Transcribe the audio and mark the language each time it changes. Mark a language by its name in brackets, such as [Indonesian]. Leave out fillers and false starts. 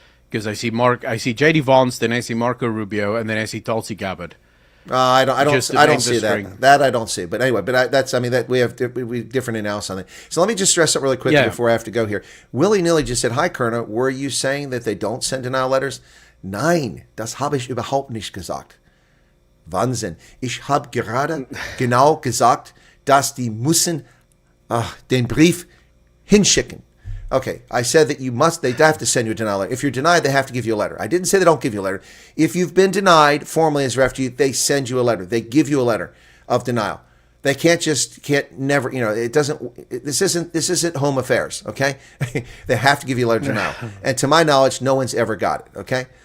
[English] Because I see J.D. Vance, then I see Marco Rubio, and then I see Tulsi Gabbard. I don't see that. That I don't see. But anyway, we have different analysis on that. So let me just stress something really quickly before I have to go here. Willy nilly just said, "Hi, Kerner. Were you saying that they don't send denial letters?" [German] Nein, das habe ich überhaupt nicht gesagt. Wahnsinn. Ich habe gerade genau gesagt, dass die müssen den Brief hinschicken. [English] Okay, I said that they have to send you a denial letter. If you're denied, they have to give you a letter. I didn't say they don't give you a letter. If you've been denied formally as a refugee, they send you a letter. They give you a letter of denial. They can't never, this isn't home affairs, okay? They have to give you a letter of denial. And to my knowledge, no one's ever got it, okay?